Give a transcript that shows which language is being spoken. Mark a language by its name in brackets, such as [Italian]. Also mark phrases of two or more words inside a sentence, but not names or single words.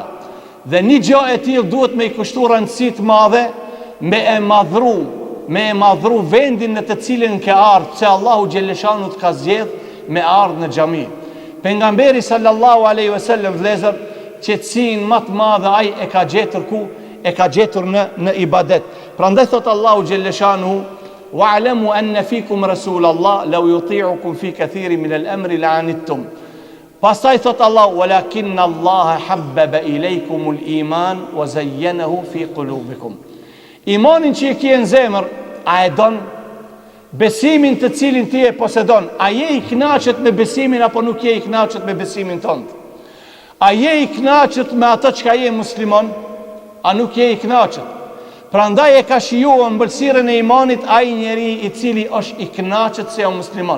[Albanian] Dhe një gjë e tillë duhet me i kushtu rëndësi të madhe, me e madhru vendin në të cilin ke ardhur, se Allahu xhelleshanu të ka zgjedh me ardhë në xhami. Pejgamberi [Arabic] صلى الله عليه وسلم [Albanian] vëllezër, qetësinë më të madhe ai e ka gjetur ku? E ka gjetur në ibadet. Prandaj thot Allahu xhelleshanu: [Arabic] واعلموا أن فيكم رسول الله لو يطيعكم في كثير من الأمر لعنتم. [Albanian] Pastaj thot [Arabic] Allah: ولكن الله حبب إليكم الإيمان وزينه في قلوبكم. [Albanian] Imanin që e ke në zemër, a e don? Besimin të cilin ti e posedon, a je i kënaqet me besimin apo nuk je i kënaqet me besimin tënd? A je i kënaqet me atë çka je musliman, a nuk je i kënaqet? Prandaj e ka shijuar mbëlsirën e imanit ai njeri i cili është i kënaqet se është musliman.